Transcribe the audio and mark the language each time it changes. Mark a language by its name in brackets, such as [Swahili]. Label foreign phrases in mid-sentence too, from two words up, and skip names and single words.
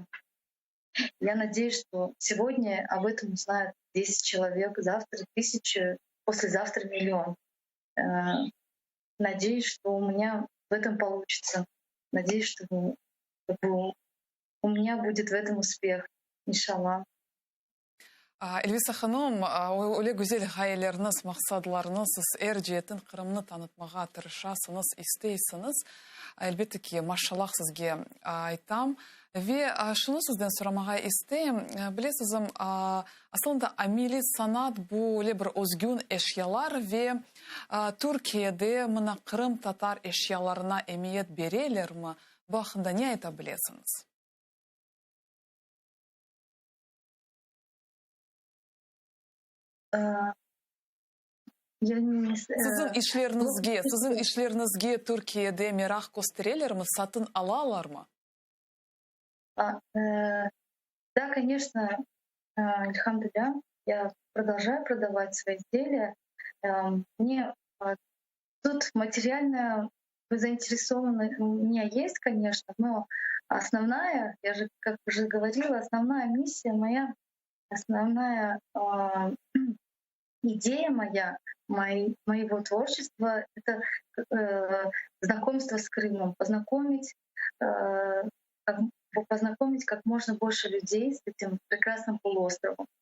[Russian] Я надеюсь, что сегодня об этом узнают 10 человек, завтра 1000, послезавтра 1 000 000. Надеюсь, что у меня в этом получится. Надеюсь, что у меня будет в этом успех. Иншаллах. [Crimean Tatar] Эльвиса ханым, öyle güzel gayeleriniz, maksadlarınız, siz erciyetин Kırımны tanıtmağa tırışasınız, isteysiniz. Elbette ki, maşallah sizge aytam. Ve şunu sizden soramağa isteyim. Bilesizim, aslında ameli sanat bu bir özgün eşyalar ve Türkiye'de mına Kırım Tatar eşyalarına emniyet verirler mi? Bu hakkında ne aytabilirsiniz? [Russian] Э, Я не... [Crimean Tatar] Sizin işlerinizge Türkiye'de merak gösterirler mi? Satın alalar mı? [Russian] Да, конечно, альхамдулилля, я продолжаю продавать свои изделия. Мне тут материально вы заинтересованы, у меня есть, конечно, но основная, я же, как уже говорила, основная миссия моя, основная идея моего творчества — это знакомство с Крымом, как, познакомить как можно больше людей с этим прекрасным полуостровом.